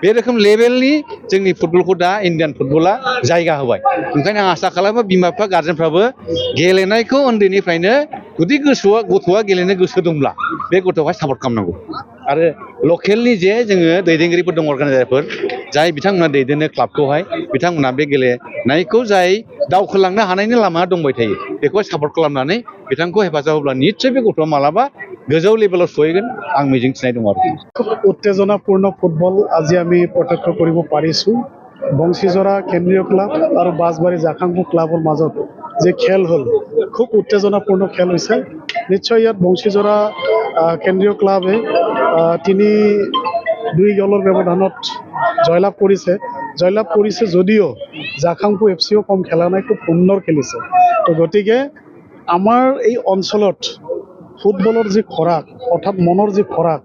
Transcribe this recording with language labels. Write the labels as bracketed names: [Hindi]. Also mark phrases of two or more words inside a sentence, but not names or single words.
[Bodo] बे रोखोम लेभेलनि जोंनि फुटबलखौ दा इन्डियान फुटबला जायगा होबाय ओंखायनो आं आसा खालामो बिमा बिफा गार्जेनफ्राबो गेलेनायखौ उन्दैनिफ्रायनो जुदि गथ'आ गेलेनो गोसो दंब्ला बे गथ'खौहाय सापर्ट खालामनांगौ आरो लकेलनि जे जोङो दैदेनगिरिफोर दं अर्गानाइजारफोर जाय बिथांमोना दैदेनो क्लाबखौहाय बिथांमोना बे गेलेनायखौ जाय दावखोलांनो हानायनि लामा दंबाय थायो बेखौहाय सापर्ट खालामनानै बिथांखौ हेफाजाब होब्ला निस्सय बे गथ'आ मालाबा गोजौ लेभेलाव सहैगोन आं मिजिंथिनाय दं आरोखि [Assamese] উত্তেজনাপূৰ্ণ ফুটবল আজি আমি প্ৰত্যক্ষ কৰিব পাৰিছোঁ বংশীজৰা কেন্দ্ৰীয় ক্লাব আৰু বাছবাৰী জাখাংপুৰ ক্লাবৰ মাজত যে খেল হ'ল খুব উত্তেজনাপূৰ্ণ খেল হৈছে নিশ্চয় ইয়াত বংশীজৰা কেন্দ্ৰীয় ক্লাবে 3-2 গ'লৰ ব্যৱধানত জয়লাভ কৰিছে যদিও জাখাংপুৰ এফচিও কম খেলা নাই খুব সুন্দৰ খেলিছে তো গতিকে আমাৰ এই অঞ্চলত ফুটবলৰ যি খৰাক অৰ্থাৎ মনৰ যি খৰাক